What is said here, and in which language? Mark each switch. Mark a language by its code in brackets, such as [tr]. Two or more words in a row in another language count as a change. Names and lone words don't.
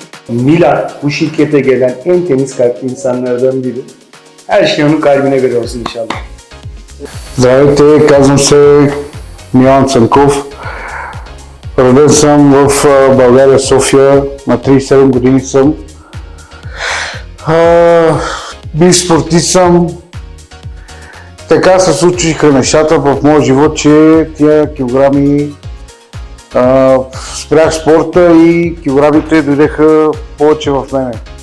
[tr] Mila bu şirkete gelen en temiz kalpli insanlardan biri. Her şey onun kalbine göre olsun inşallah. [bg] Здравейте, казвам се Милан Цанков. Роден съм в България, София. На 37 години съм. Бив спортист съм. Така се случиха нещата в моя живот, че тия килограми спрях спорта и килограмите дойдеха повече в мене.